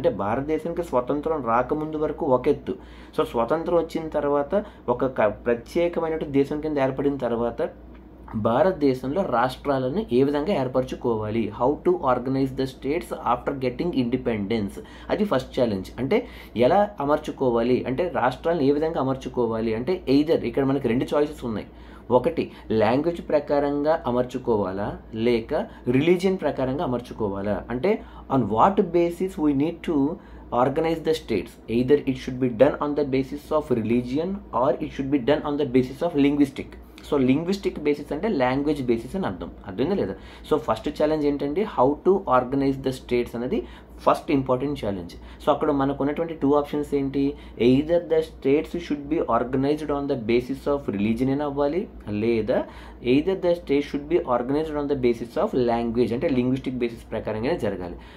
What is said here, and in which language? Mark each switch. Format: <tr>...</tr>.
<te>అంటే భారతదేశానికి స్వతంత్రం రాకముందు వరకు ఒక ఎత్తు, సో స్వతంత్రం వచ్చిన తర్వాత ఒక ప్రత్యేకమైనటువంటి దేశం కింద ఏర్పడిన తర్వాత భారతదేశంలో రాష్ట్రాలను ఏ విధంగా ఏర్పరచుకోవాలి,</te> <en>How to organize the states after getting independence.</en> <te>అది ఫస్ట్ ఛాలెంజ్. అంటే ఎలా అమర్చుకోవాలి, అంటే రాష్ట్రాలను ఏ విధంగా అమర్చుకోవాలి అంటే ఎయిదర్ ఇక్కడ మనకి 2 చాయిసెస్ ఉన్నాయి. ఒకటి లాంగ్వేజ్ ప్రకారంగా అమర్చుకోవాలా, లేక రిలీజియన్ ప్రకారంగా అమర్చుకోవాలా.</te> <en>అంటే on what basis we need to organize the states, either it should be done on the basis of religion or it should be done on the basis of linguistic.</en> <te>So linguistic basis అంటే language basis అని అర్థమైందా లేదా? So first challenge ఏంటంటే</te> <en>how to organize the states</en> <te>అనేది first important challenge. So అక్కడ మనకు ఉన్నటువంటి 2 options ఏంటి,</te> <en>either the states should be organized on the basis of religion</en> <te>అని అవ్వాలి, లేదా</te> <en>either the state should be organized on the basis of language,</en> <te>అంటే linguistic basis ప్రకారంగానే జరగాలి.</te>